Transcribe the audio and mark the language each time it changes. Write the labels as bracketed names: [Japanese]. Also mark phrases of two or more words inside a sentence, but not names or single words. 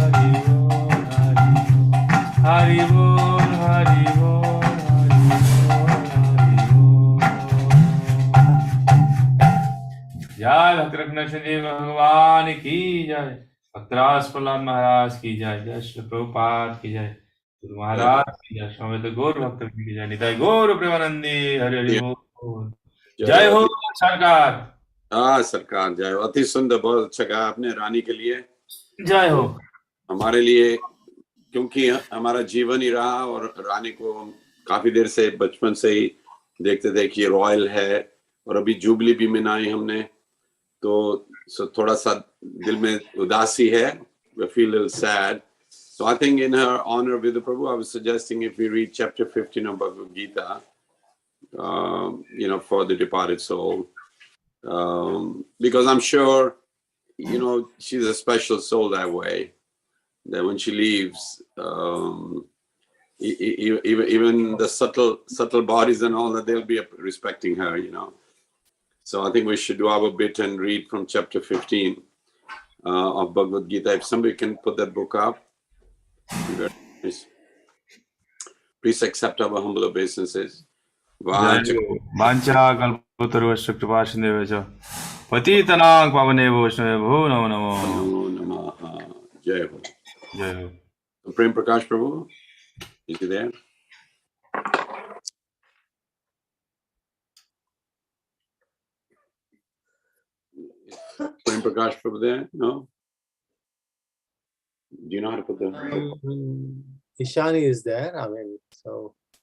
[Hindi] हरि बोल हरि बोल जय भक्त रघुनाथ भगवान की जय भक्तराज प्रहलाद महाराज की जय जय श्री प्रभुपाद की जय गुरु महाराज की जय स्वामी गौर भक्त की जय निताई गौर प्रेमानंदी हरि हरि बोल जय हो सरकार हाँ सरकार जय हो। अति सुंदर, बहुत अच्छा कहा आपने रानी के लिए, जय हो। हमारे लिए, क्योंकि हमारा जीवन ही रहा और रानी को हम काफी देर से बचपन से ही देखते थे कि रॉयल है, और अभी जुबली भी मनाई हमने, तो थोड़ा सा दिल में उदासी है, [English] we feel a little sad. So I think in her honor, Vidya Prabhu, I was suggesting if we read chapter 15 of Bhagavad Gita, for the departed soul, because I'm sure, she's a special soul that way, that when she leaves, even the subtle bodies and all that, they'll be respecting her, So I think we should do our bit and read from chapter 15 of Bhagavad Gita. If somebody can put that book up, very nice. Please accept our humble obeisances. [Sanskrit] वाञ्छा कल्पतरुश्च कृपासिन्धुभ्यो च पतितनां पावनेभ्यो वैष्णवेभ्यो नमो नमः। नमो नमः। [Hindi] जय हो। जय हो। [English] Prem Prakash Prabhu, is he there? Prem Prakash Prabhu there? No? Do you know how to put the... Ishani is there, so...